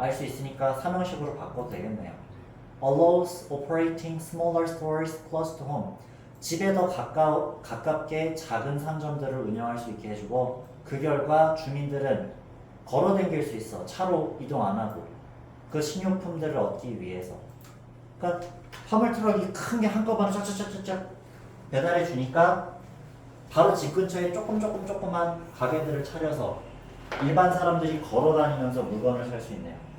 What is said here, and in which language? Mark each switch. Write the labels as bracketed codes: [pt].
[ko] 알 수 있으니까 삼형식으로 바꿔도 되겠네요. [en] Allows operating smaller stores close to home. [ko] 집에 더 가깝게 작은 상점들을 운영할 수 있게 해주고 그 결과 주민들은 걸어 다닐 수 있어. 차로 이동 안 하고 그 식료품들을 얻기 위해서. 그러니까 화물 트럭이 큰 게 한꺼번에 쫙쫙쫙쫙 배달해 주니까 바로 집 근처에 조그만 가게들을 차려서 일반 사람들이 걸어 다니면서 물건을 살 수 있네요.